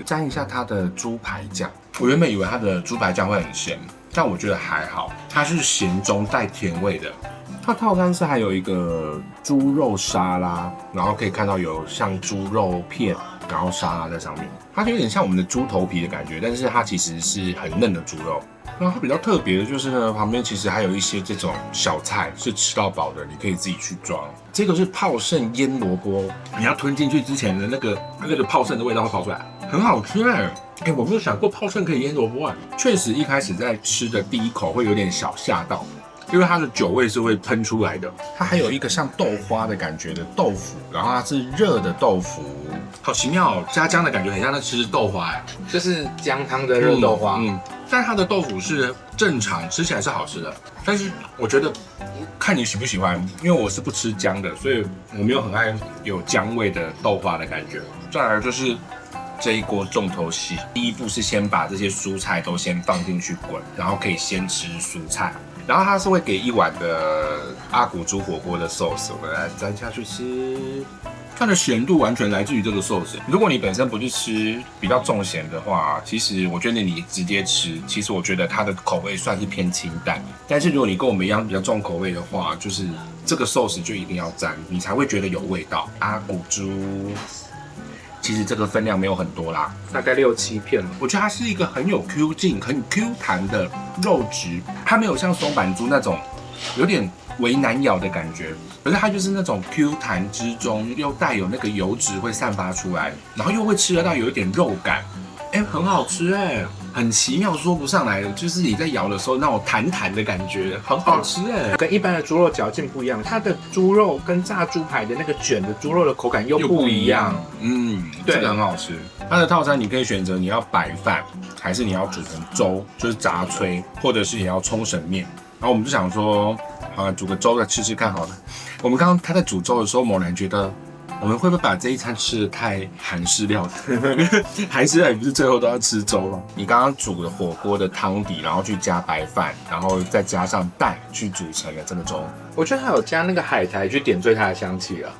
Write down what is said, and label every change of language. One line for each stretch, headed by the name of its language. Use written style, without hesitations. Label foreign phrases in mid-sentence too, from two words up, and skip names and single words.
Chinese: 沾一下它的豬排醬，我原本以為它的豬排醬會很鹹，但我覺得還好，它是鹹中帶甜味的。它套餐是還有一個豬肉沙拉，然後可以看到有像豬肉片，然後沙拉在上面，它就有點像我們的豬頭皮的感覺，但是它其實是很嫩的豬肉。然後它比較特別的就是呢，旁邊其實還有一些這種小菜是吃到飽的，你可以自己去裝。這個是泡勝醃蘿蔔，你要吞進去之前的那個泡勝的味道會跑出來，很好吃哎！我沒有想過泡勝可以醃蘿蔔啊。確實一開始在吃的第一口會有點小嚇到，因為它的酒味是會噴出來的。它還有一個像豆花的感覺的豆腐，然後它是熱的豆腐，好奇妙哦，加薑的感覺很像在吃豆花哎，就是薑湯的熱豆花。但它的豆腐是正常，吃起來是好吃的。但是我覺得看你喜不喜歡，因為我是不吃姜的，所以我沒有很愛有姜味的豆花的感觉。再來就是這一鍋重頭戲，第一步是先把這些蔬菜都先放進去滾，然後可以先吃蔬菜。然後它是會給1碗的阿古豬火鍋的 sauce， 我們來沾下去吃。它的鹹度完全來自於這個壽司。如果你本身不是吃比較重鹹的話，其實我覺得你直接吃，其實我覺得它的口味算是偏清淡。但是如果你跟我們一樣比較重口味的話，就是這個壽司就一定要沾，你才會覺得有味道。阿古豬其實這個分量沒有很多啦，大概6、7片。我覺得它是一個很有 Q 勁、很 Q 彈的肉質，它沒有像松板豬那種有點微難咬的感覺。可是它就是那種 Q 彈之中又帶有那個油脂會散發出來，然後又會吃得到有一點肉感，很好吃很奇妙，說不上來，就是你在咬的時候那種彈彈的感覺，很好吃跟一般的豬肉嚼勁不一樣，它的豬肉跟炸豬排的那個捲的豬肉的口感又不一樣。對，這個很好吃。它的套餐你可以選擇你要白飯，還是你要煮成粥，就是雜炊，或者是你要沖繩麵。然後我們就想說，好，煮個粥再吃吃看好了。我们刚刚他在煮粥的時候，猛然覺得我們會不會把這一餐吃得太韓式料理？韓式料理不是最後都要吃粥嗎？你剛剛煮的火鍋的湯底，然後去加白飯，然後再加上蛋去煮成了這個粥。我覺得他有加那個海苔去點綴它的香氣啊。